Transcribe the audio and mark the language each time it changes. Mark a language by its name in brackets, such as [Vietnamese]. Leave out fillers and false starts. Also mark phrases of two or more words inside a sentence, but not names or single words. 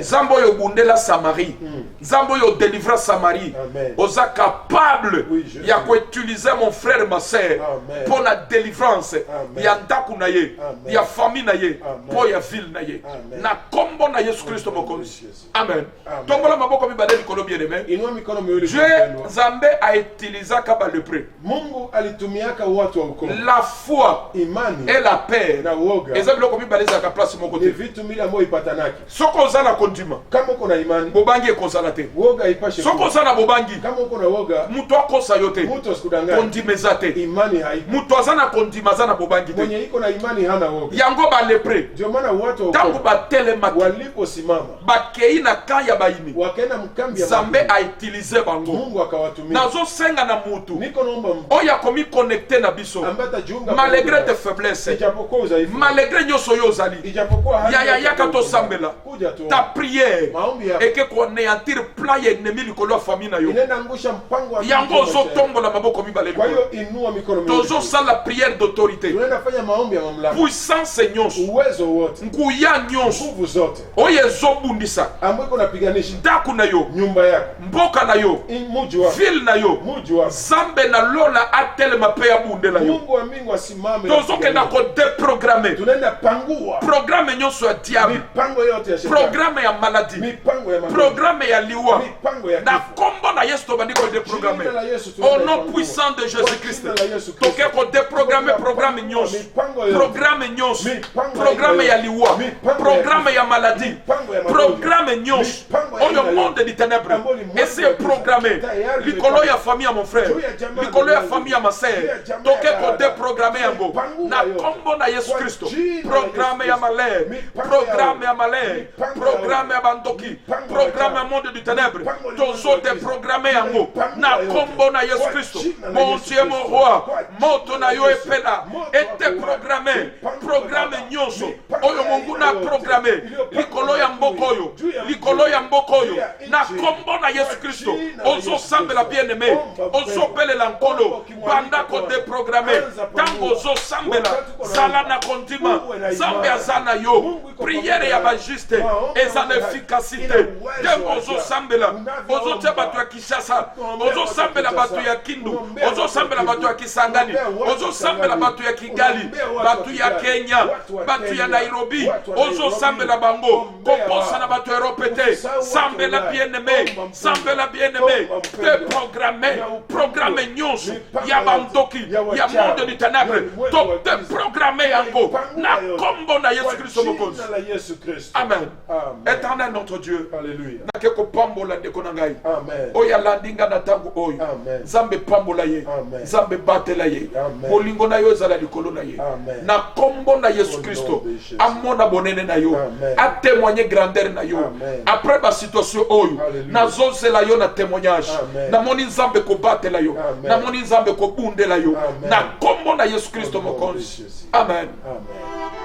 [Lingala] nzambe oyo obundela Samarie nzambe oyo odélivra Samarie Amen. oza capable [French] Oui, Jésus. [Lingala] ya koutiliser [French] mon frère ma sœur [Lingala] Amen. [French] pour la délivrance [Lingala] Amen. ya ndaku na ye Amen. ya famille na ye Amen. po ya ville na ye Amen. na kombo na Yesu Kristo mokonzi Jésus. amen Amen. tombola maboko mibale likolo [French] bien aimé [Swahili] Inua mikono miwili juu, Dieu pendwa. [Lingala] nzambe autilisaka balepreux [Swahili] Mungu alitumiaka watu wa ukoo. [French] la foi [Swahili] Imani [French] et la paix [Swahili] na uoga [Lingala] eza biloko mibale ezalaka place moko [Swahili] ni [Lingala] te [Swahili] vitu mbili ambavyo ipatanaki. [Lingala] soki oza na kondima [Swahili] Kama uko na imani, [Lingala] bobangi ekozala te [Swahili] uoga ipashe [Lingala] soki [Swahili] kuwa. [Lingala] oza na bobangi [Swahili] Kama uko na uoga, [Lingala] moto akosa yo te [Swahili] mtu asikudanganye. [Lingala] kondima eza te [Swahili] Imani haipo. [Lingala] moto aza na kondima aza na bobangi te [Swahili] Mwenye iko na imani hana uoga. [Lingala] yango balepre [Swahili] Ndio maana watu wa [Lingala] ntango [Swahili] ukoo [Lingala] batelemaki [Swahili] waliposimama [Lingala] bakei na ka ya baini [Swahili] wakaenda mkambi ya [Lingala] nzambe [Swahili] makundi, [Lingala] autilize bango [Swahili] Mungu akawatumia. [Lingala] nazosenga na mutu [Swahili] Niko naomba mtu [Lingala] oyo akomikonekte na biso [Swahili] ambaye atajiunga [French] malgré [Swahili] pamoja [French] tes [Swahili] nasi. [French] faiblesses [Swahili] Ijapokuwa udhaifu, [Lingala] malgré nyonso oyo ozali [Swahili] ijapokuwa hali [Lingala] yaya [Swahili] yako [Lingala] yaka [Swahili] ndogo, [Lingala] tosambela [Swahili] kuja tu. [French] ta prière [Swahili] Maombi yako [Lingala] eke konéantir plan ya ennemi likolo ya famille na yo [Swahili] inaenda angusha mpango wa [Lingala] yango [Swahili] Mungu maisha yako. [Lingala] ozotombola maboko mibale [Swahili] Kwa [Lingala] likolo [Swahili] hiyo inua mikono miwili. [Lingala] tozosala [French] prière d'autorité [Swahili] Tunaenda fanya maombi ya mamlaka. [Lingala] puissance nyonso [Swahili] Uwezo wote, [Lingala] nguya nyonso [Swahili] nguvu zote [Lingala] oyo ezobundisa [Swahili] ambayo iko napiganisha [Lingala] ndako na yo [Swahili] nyumba yako, [Lingala] mboka na yo [Swahili] muji wako, [Lingala] ville na yo [Swahili] muji wako. [Lingala] nzambe nalola atelema mpe abundela yo [Swahili] Mungu wa mbingu asimame. [Lingala] na tozokenda [Swahili] kupigania. [Lingala] kodeprogramme [Swahili] Tunaenda pangua [Lingala] programme nyonso ya diable [Swahili] mipango yote ya shetani, [Lingala] programme ya maladie [Swahili] mipango ya magonjwa, [Lingala] programme ya liwa [Swahili] mipango ya [Lingala] na [Swahili] kifo. [Lingala] kombo na Yesu tobandi kodeprogramme [Swahili] Jina la Yesu [French] au [Swahili] tunaenda [French] nom [Swahili] ipangua. [French] puissant de Jésus [Swahili] Kwa [French] Christ [Swahili] jina la Yesu Kristo. [Lingala] toke kodeprogramme programme nyonso [Swahili] Mipango yote. [Lingala] programme nyonso [Swahili] Mipango ya [Lingala] programme ya [Swahili] liwa. [Lingala] liwa [Swahili] Mipango ya [Lingala] programme ya maladie [Swahili] Mipango ya magonjwa. [Lingala] programme nyonso [Swahili] Mipango ya [Lingala] oyo [Swahili] aina [French] monde [Swahili] yote. [French] du ténèbre [Swahili] Ambayo ni monde [Lingala] ese [Swahili] ya giza. [Lingala] programme [Swahili] Tayari [Lingala] likolo [Swahili] imepangwa. [Lingala] ya famille ya [French] mon frère [Swahili] Juu ya jamaa [Lingala] likolo ya [Swahili] yangu. [Lingala] famille ya [French] ma sœur [Swahili] Juu ya jamaa [Lingala] toke [Swahili] ya dada. [Lingala] kodeprogramme yango [Swahili] Mipango [Lingala] na [Swahili] yote. [Lingala] kombo na Yesu [Swahili] Kwa [Lingala] Kristo [Swahili] jina la [Lingala] programme [Swahili] Yesu [Lingala] ya [Swahili] Kristo. [French] malheur [Swahili] Mipango [Lingala] programme [Swahili] ya [Lingala] ya malheur [Swahili] Mipango [Lingala] programme [Swahili] ya [Lingala] ya bandoki [Swahili] Mipango [Lingala] programme [Swahili] ya [Lingala] ya [French] monde du ténèbre [Swahili] Mipango ya [Lingala] tozo [Swahili] monde ya [Lingala] deprogramme [Swahili] giza. [Lingala] yango [Swahili] Mipango [Lingala] na [Swahili] ya yote. [Lingala] kombo na Yesu [Swahili] Kwa [Lingala] Kristo [Swahili] jina la [French] mon [Swahili] Yesu [French] Dieu mon [Swahili] Kristo. [French] roi [Swahili] Kwa [Lingala] moto [Swahili] jina [Lingala] na [Swahili] la [Lingala] yo [Swahili] Yesu. [Lingala] epela [Swahili] Moto [Lingala] ete [Swahili] wako [Lingala] programme [Swahili] Mipango [Lingala] programme [Swahili] ya [Lingala] nyonso [Swahili] Mipango [Lingala] oyo [Swahili] ya mungu aina [Lingala] na [Swahili] yote. [Lingala] programme [Swahili] Iliyopangwa [Lingala] likolo ya [Swahili] na [Lingala] mboka [Swahili] adui. [Lingala] oyo [Swahili] Juu ya [Lingala] likolo ya mboka oyo [Swahili] Juu ya na nchi. [Lingala] kombo na Yesu [Swahili] Kwa [Lingala] Kristo [Swahili] jina la Yesu [Lingala] ozosambela [Swahili] Kristo. [French] bien aimé [Swahili] Omba [Lingala] ozopelela nkolo [Swahili] Omba ukimwalika [Lingala] banda [Swahili] Bwana. [Lingala] kodeprogramme [Swahili] Anza pangua. [Lingala] ntango ozosambela [Swahili] Wakati uko na [Lingala] zala [Swahili] imani. [Lingala] na kondima [Swahili] Uwe na [Lingala] nzambe [Swahili] imani. [Lingala] aza na yo [Swahili] Mungu iko [Lingala] priere [Swahili] pamoja [Lingala] ya [Swahili] nawe. [Lingala] bajuste [Swahili] Maombi [Lingala] eza na [Swahili] yako [Lingala] efficacité [Swahili] ina uwezo [Lingala] ntango [Swahili] wa [Lingala] ozosambela [Swahili] unavyoomba. [Lingala] ozotia bato ya Kinshasa [Swahili] Unaombea [Lingala] ozosambela [Swahili] watu wa [Lingala] bato ya Kindu [Swahili] Unaombea [Lingala] ozosambela [Swahili] watu wa [Lingala] bato ya [Swahili] Kivu. [Lingala] Kisangani [Swahili] Unaombea watu wa [Lingala] ozosambela [Swahili] Kisangani. [Lingala] bato ya Kigali [Swahili] Unaombea watu wa [Lingala] bato ya [Swahili] Kigali. [Lingala] Kenya [Swahili] Watu wa [Lingala] bato ya [Swahili] Kenya. [Lingala] Nairobi [Swahili] Watu wa Nairobi. [Lingala] ozosambela bango [Swahili] Ombea [Lingala] koposa [Swahili] wao. [Lingala] na bato ya Europe te [Swahili] Usisahau watu [Lingala] sambela [Swahili] wa [French] bien [Swahili] Ulaya. [French] aimé [Swahili] Omba mpendwa. [Lingala] sambela [French] bien aimé [Swahili] Omba [Lingala] te [Swahili] mpendwa. [Lingala] programme [Swahili] Ya upendo. [Lingala] programme nyonso [Swahili] Mipango [Lingala] ya [Swahili] yote. [Lingala] bandoki [Swahili] Ya [Lingala] ya [Swahili] wachawi. [French] monde du ténèbre [Swahili] Ya ulimwengu [Lingala] to [Swahili] wa [Lingala] te [Swahili] giza. [Lingala] programme yango [Swahili] Mipango [Lingala] na [Swahili] yote. [Lingala] kombo na Yesu [Swahili] Kwa [Lingala] Kristo mokonzi [Swahili] jina la Yesu Kristo. [Lingala] amen [Swahili] Amen. [French] éternel notre Dieu [Swahili] Hallelujah. [Lingala] nake kopambola ndeko na ngai [Swahili] Amen. [Lingala] oyo alandi nga na ntango oyo [Swahili] Amen. [Lingala] nzambe pambola ye [Swahili] Amen. [Lingala] nzambe batela ye [Swahili] Amen. [Lingala] bolingo na yo ezala likolo na ye [Swahili] Amen. [Lingala] na kombo na Yesu [French] Au [Lingala] Kristo [French] nom de Jésus. [Lingala] amona bonene na yo [Swahili] Amen. [Lingala] atémoigne grandeur na yo [Swahili] Amen. [Lingala] après basituation oyo [Swahili] Hallelujah. [Lingala] nazozela yo na témoignage [Swahili] Amen. [Lingala] namoni nzambe kobatela yo [Swahili] Amen. [Lingala] namoni nzambe kobundela yo [Swahili] Amen. [Lingala] na kombo na Yesu Kristo [French] Au nom de [Lingala] mokonzi [French] Jésus. [Lingala] amen [Swahili] Amen.